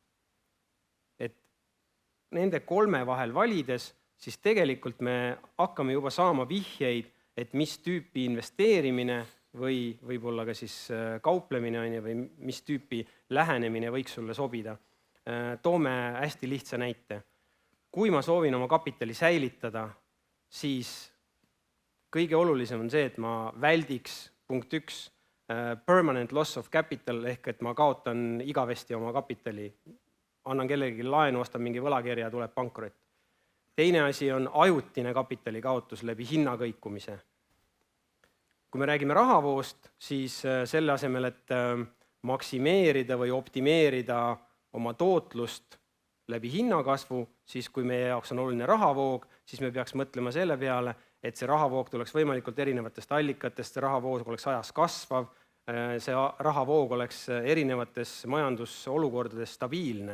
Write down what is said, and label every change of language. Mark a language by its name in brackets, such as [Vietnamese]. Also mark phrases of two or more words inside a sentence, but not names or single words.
[Estonian] Et nende 3 vahel valides, siis tegelikult me hakkame juba saama vihjeid, et mis tüüpi investeerimine või võib-olla ka siis kauplemine on või mis tüüpi lähenemine võiks sulle sobida. Toome hästi lihtsa näite. Kui ma soovin oma kapitali säilitada, siis kõige olulisem on see, et ma väldiks punkt 1 [English] permanent loss of capital [Estonian] ehk et ma kaotan igavesti oma kapitali. Annan kellelegi laenu, ostan mingi võlakirja, tuleb pankrot. Teine asi on ajutine kapitali kaotus läbi hinnakõikumise. Kui me räägime rahavoost, siis selle asemel, et maksimeerida või optimeerida oma tootlust läbi hinnakasvu, siis kui meie jaoks on oluline rahavoog, siis me peaks mõtlema selle peale, et see rahavoog tuleks võimalikult erinevatest allikatest, see rahavoog oleks ajas kasvav, see rahavoog oleks erinevates majandusolukordades stabiilne.